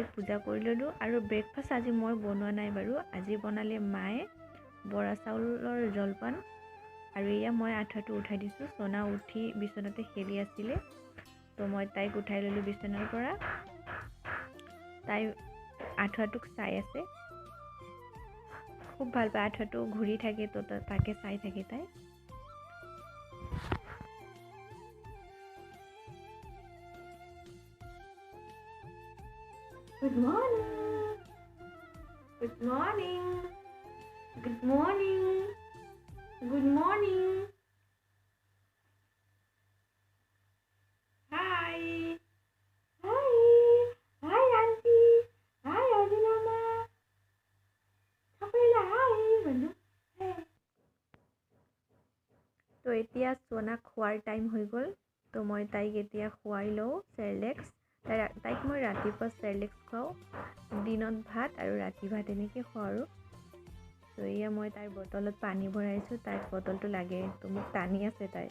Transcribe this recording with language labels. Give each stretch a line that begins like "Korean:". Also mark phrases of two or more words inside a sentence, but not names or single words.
Assamese: পূজা কৰি ললো আৰু ব্ৰেকফাষ্ট আজি মই বনোৱা নাই বাৰু আজি বনালে মায়ে বৰা চাউলৰ জলপান আৰু এয়া মই আঠাটো উঠাই দিছো সোনা উঠি বিছনাতে খেলি আছিল তো মই তাইক উঠাই ললো বিছনাৰ পৰা তাই আঠাটোক চাই আছে খুব ভাল পায় আঠাটো ঘূৰি থাকে তো তাকে চাই থাকে তাই
English: Good morning. Good morning. Good morning. Good morning. Hi. Hi. Hi, Auntie. Hi, Adinama. Kapila, hi. Manu. Hey.
Assamese: তো এতিয়া সোনা খোৱাৰ টাইম হৈ গ'ল তো মই তাইক এতিয়া খুৱাই লওঁ চেৰেলেক্স তাইক মই ৰাতিপুৱা চেৰেলেক্স খুৱাওঁ দিনত ভাত আৰু ৰাতি ভাত এনেকৈ খুৱাওঁ আৰু তো এয়া মই তাইৰ বটলত পানী ভৰাইছোঁ তাইক বটলটো লাগে তো মোক টানি আছে